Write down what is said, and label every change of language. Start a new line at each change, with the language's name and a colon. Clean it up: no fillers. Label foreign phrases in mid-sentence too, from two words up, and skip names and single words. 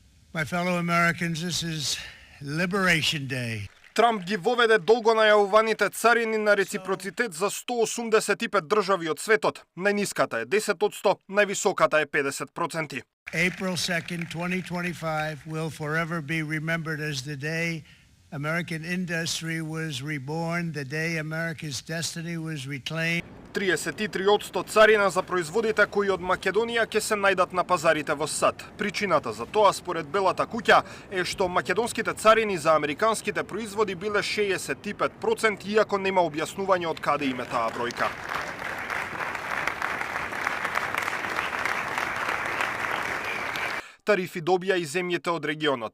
English: My fellow Americans, this is Liberation Day.
Macedonian: Трамп ги воведе долго најавуваните царини на реципроцитет за 185 држави од светот. Најниската е 10%, највисоката е 50%.
English: April 2nd, 2025 will forever be remembered as the day American industry was reborn, the day America's destiny was reclaimed.
Macedonian: 33% царина за производите кои од Македонија ќе се најдат на пазарите во САД. Причината за тоа, според Белата куќа, е што македонските царини за американските производи биле 65%, иако нема објаснување од каде им е таа бројка. Тарифи добија и земјите од регионот.